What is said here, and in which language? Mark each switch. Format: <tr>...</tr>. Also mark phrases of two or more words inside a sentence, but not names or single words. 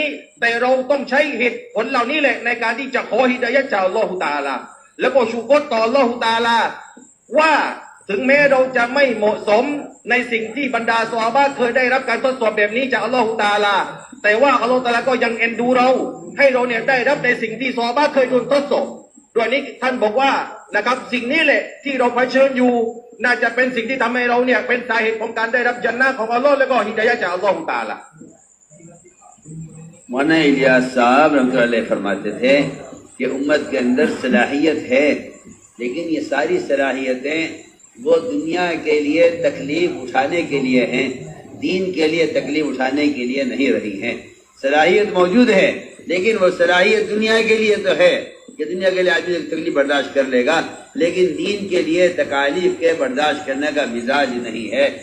<th>แต่เราต้องใช้เหตุผลเหล่านี้แหละในการที่จะขอฮิดายะห์จากอัลลอฮฺตะอาลาแล้วก็ชูกรต่ออัลลอฮฺตะอาลาว่าถึงแม้เราจะไม่เหมาะสมในสิ่งที่บรรดาซอฮาบะห์เคยได้รับการทดสอบแบบนี้จากอัลลอฮฺตะอาลาแต่ว่าอัลลอฮฺตะอาลาก็ยังเอ็นดูเราให้เราเนี่ยได้รับในสิ่งที่ซอฮาบะห์เคยโดนทดสอบด้วยนี้ท่านบอกว่านะครับสิ่งนี้แหละที่เราเผชิญอยู่น่าจะเป็นสิ่งที่ทำให้เราเนี่ยเป็นสาเหตุของการได้รับญันนะห์ของอัลลอฮ์และก็ฮิดายะห์จากอัลลอฮฺตะอาลา</th> <ur>مولانا الیاس صاحب رحمۃ اللہ فرماتے تھے کہ امت کے اندر صلاحیت ہے لیکن یہ ساری صلاحیتیں وہ دنیا کے لیے تکلیف اٹھانے کے لیے ہیں دین کے لیے تکلیف اٹھانے کے لیے نہیں رہی ہیں صلاحیت موجود ہے لیکن وہ صلاحیت دنیا کے لیے تو ہے کہ دنیا کے لیے آدمی تکلیف برداشت کر لے گا لیکن دین کے لیے تکالیف کے برداشت کرنے کا مزاج نہیں ہے</ur>